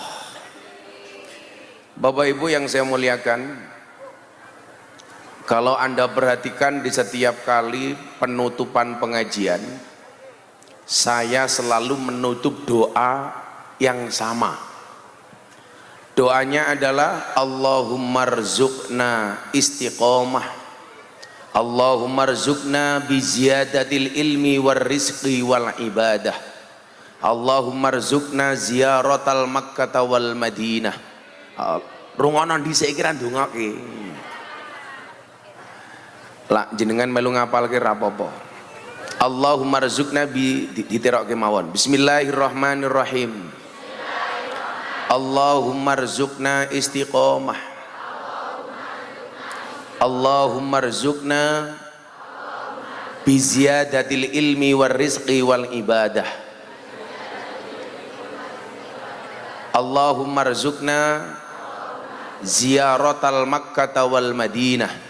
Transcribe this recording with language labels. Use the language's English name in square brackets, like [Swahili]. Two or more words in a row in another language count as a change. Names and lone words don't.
[Indonesian] Bapak Ibu yang saya muliakan, kalau Anda perhatikan di setiap kali penutupan pengajian, saya selalu menutup doa yang sama. Doanya adalah [Arabic] اللهم ارزقنا الاستقامة، اللهم ارزقنا بزيادة العلم والرزق والعبادة، اللهم ارزقنا زيارة مكة والمدينة. [Javanese] Rungono dhisik iki ra ndongake. Lah jenengan melu ngapalke ra apa-apa. [Arabic] اللهم ارزقنا [Javanese] diterokke mawon. [Arabic] بسم الله الرحمن الرحيم. اللهم ارزقنا الاستقامة، اللهم ارزقنا بزيادة العلم والرزق والعبادة، اللهم ارزقنا زيارة مكة والمدينة,